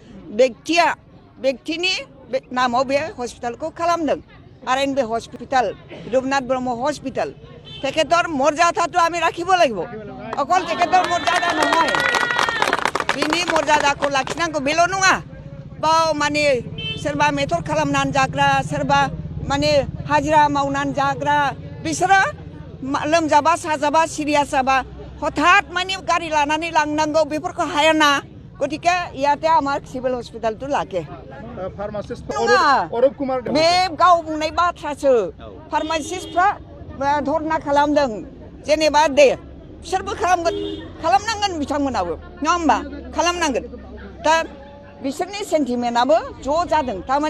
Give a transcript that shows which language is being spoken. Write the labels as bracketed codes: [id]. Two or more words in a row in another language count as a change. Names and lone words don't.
[brx] व्यक्तिनि नामाव बे हस्पिटालखौ खालामदों आरो बे हस्पिटाल रुपनाथ ब्रह्म हस्पिटाल [as] তেখেতৰ মৰ্যাদাটো আমি ৰাখিব লাগিব অকল তেখেতৰ মৰ্যাদা নহয় [brx] बिनि मर्यादाखौ लाखिनांगौ बेल' नङा बाव माने सोरबा मेथर खालामनानै जाग्रा सोरबा माने हाजिरा मावनानै जाग्रा बिसोरो लोमजाबा साजाबा सिरियास जाबा हठाৎ माने गारि लानानै लांनांगौ बेफोरखौ हायाना गतिके [as] ইয়াতে আমাৰ सिभिल हस्पिटालটো লাগে [brx] फार्मासिस्ट अरूप कुमार बे गाव बुंनाय बाथ्रासो फार्मासिस्टफ्रा धरना खालामदों जेनेबा दे बिसोरबो खालामनांगोन बिथांमोनाबो नङा होमबा खालामनांगोन दा बिसोरनि सेन्टिमेन्टआबो ज' जादों थारमाने